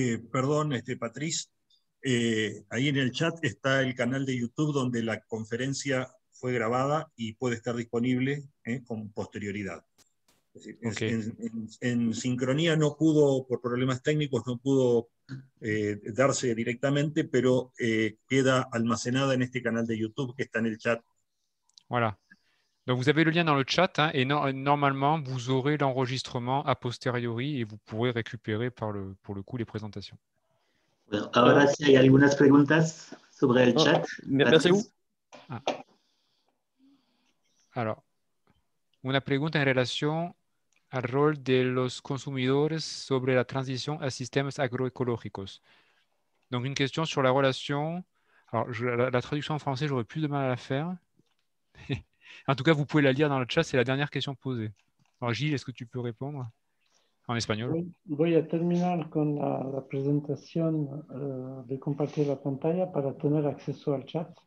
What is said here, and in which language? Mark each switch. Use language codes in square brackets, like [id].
[es] Perdón, Patrice, ahí en el chat está el canal de YouTube donde la conferencia fue grabada y puede estar disponible con posterioridad. Es decir, Okay. en sincronía no pudo, por problemas técnicos, no pudo darse directamente, pero queda almacenada en este canal de YouTube que está en el chat. [fr] Voilà. Donc vous avez le lien dans le chat hein, et normalement vous aurez l'enregistrement a posteriori et vous pourrez récupérer pour le coup les présentations. [es] Bueno, ahora sí hay algunas preguntas sobre el chat. [fr] Merci à vous. Ah. [es] Alors, una pregunta en relación al rol de los consumidores sobre la transición a sistemas agroecológicos. [fr] Donc, une question sur la relation. Alors, la traduction en français, j'aurais plus de mal à la faire. En tout cas, vous pouvez la lire dans le chat, c'est la dernière question posée. Alors, Gilles, est-ce que tu peux répondre en espagnol? [es] Voy a terminar con la presentación de compartir la pantalla para tener acceso al chat.